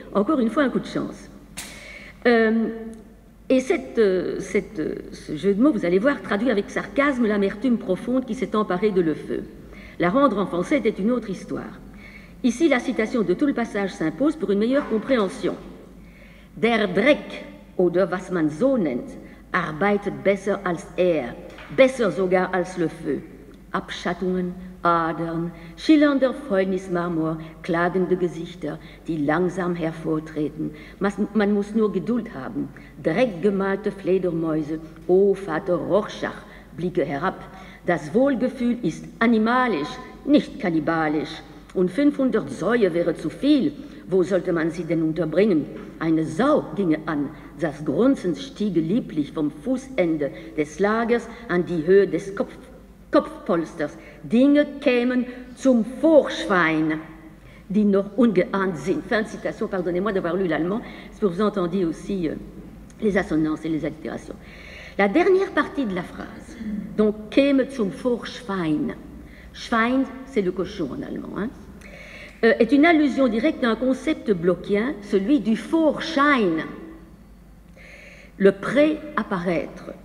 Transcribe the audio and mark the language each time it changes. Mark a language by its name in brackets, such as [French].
[French] Encore une fois, un coup de chance. Et ce jeu de mots, vous allez voir, traduit avec sarcasme l'amertume profonde qui s'est emparée de le feu. La rendre en français était une autre histoire. Ici, la citation de tout le passage s'impose pour une meilleure compréhension. [German] Der Dreck, oder was man so nennt, arbeitet besser als besser sogar als le feu. Abschattungen, Adern, schillernder Fäulnismarmor, klagende Gesichter, die langsam hervortreten. Man muss nur Geduld haben. Dreckgemalte Fledermäuse, oh Vater Rorschach, blicke herab. Das Wohlgefühl ist animalisch, nicht kannibalisch. Und 500 Säue wäre zu viel. Wo sollte man sie denn unterbringen? Eine Sau ginge an. Das Grunzen stiege lieblich vom Fußende des Lagers an die Höhe des Kopfpolsters. Dinge kämen zum Vorschwein, die noch ungeahnt sind. [French] Fin de citation, pardonnez-moi d'avoir lu l'allemand, c'est pour que vous entendiez aussi les assonances et les allitérations. La dernière partie de la phrase, donc [German] käme zum Vorschwein, [French] Schwein, c'est le cochon en allemand, hein, est une allusion directe à un concept blochien, celui du Vorschein, le pré-apparaître.